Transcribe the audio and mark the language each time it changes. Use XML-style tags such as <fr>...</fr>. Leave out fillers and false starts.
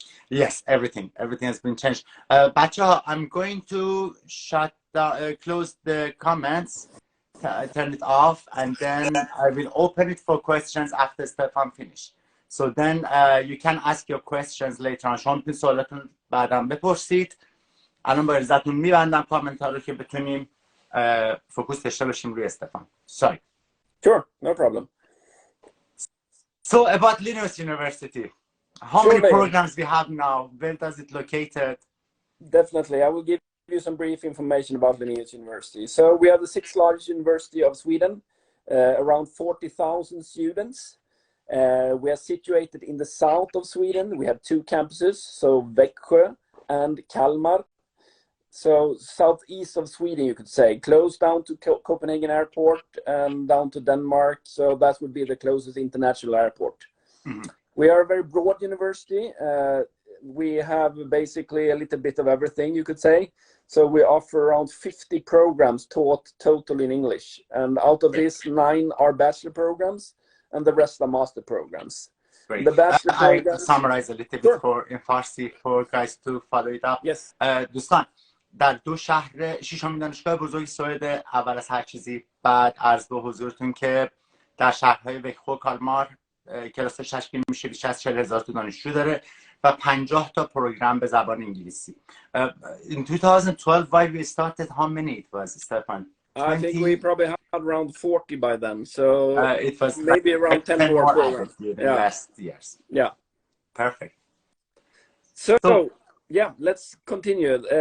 <en>Yes, everything has been changed. Bacha, I'm going to shut down, close the comments, turn it off, and then I will open it for questions after Stefan finish. So then you can ask your questions later on.</en> <fa>شما میتونید سوالاتون بعداً بپرسید. الان با اجازهتون میبندم کامنت ها رو که بتونیم فوکوس داشته باشیم روی استفان.</fa> <en>Sorry. Sure, no problem. So about Linnaeus University, how many programs we have now? Where does it located? Definitely, I will give you some brief information about Linnaeus University. So we are the 6th largest university of Sweden, around 40,000 students. We are situated in the south of Sweden. We have 2 campuses, so Växjö and Kalmar. So southeast of Sweden, you could say, close down to Copenhagen Airport and down to Denmark. So that would be the closest international airport. Mm-hmm. We are a very broad university. We have basically a little bit of everything, you could say. So we offer around 50 programs taught totally in English. And out of this, 9 are bachelor programs and the rest are master programs. Great. The bachelor programs... I summarize a little bit in Farsi for guys to follow it up. Yes.</en> <fa>دوستان، در 2 شهر ششمین دانشگاه بزرگ سوئد، اول از هر چیزی بعد عرض به حضورتون که در شهرهای وکخو و کالمار کلاسش تشکیل میشه، بیش از 40,000 تا دانشجو داره و 50 تا پروگرام به زبان انگلیسی.</fa> <en>In 2012, why we started, how many it was, Stefan? 20? I think we probably had around 40 by then, so it was maybe like around 10 more programs. Yeah. Last years. Yeah. Perfect. So yeah, let's continue.</en>